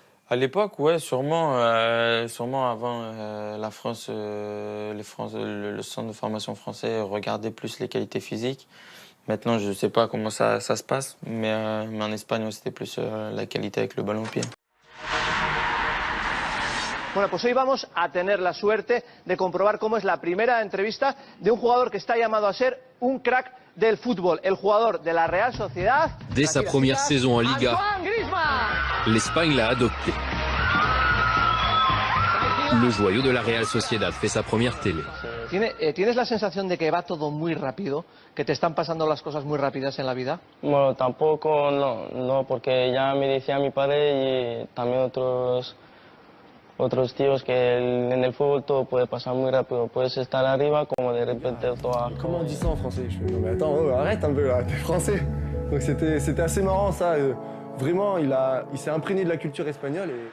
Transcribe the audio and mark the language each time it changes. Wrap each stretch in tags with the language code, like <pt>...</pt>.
<fr>À l'époque, ouais, sûrement avant la France, le centre de formation français regardait plus les qualités physiques. Maintenant, je ne sais pas comment ça se passe, mais en Espagne, c'était plus la qualité avec le ballon au pied.</fr> <es>Bueno, pues hoy vamos a tener la suerte de comprobar cómo es la primera entrevista de un jugador que está llamado a ser un crack del fútbol, el jugador de la Real Sociedad.</es> <fr>Dès sa première saison en Liga, l'Espagne l'a adopté. Le joyau de la Real Sociedad fait sa première télé.</fr> <es>¿Tienes la sensación de que va todo muy rápido, que te están pasando las cosas muy rápidas en la vida? Bueno, tampoco, no, porque ya me decía mi padre y también otros tíos que en el fútbol todo puede pasar muy rápido. Puedes estar arriba como de repente todo...</es> <fr>Comment on dit ça en français? Je fais, non mais attends, arrête un peu là, t'es français. Donc c'était assez marrant ça. Vraiment, il s'est imprégné de la culture espagnole.</fr>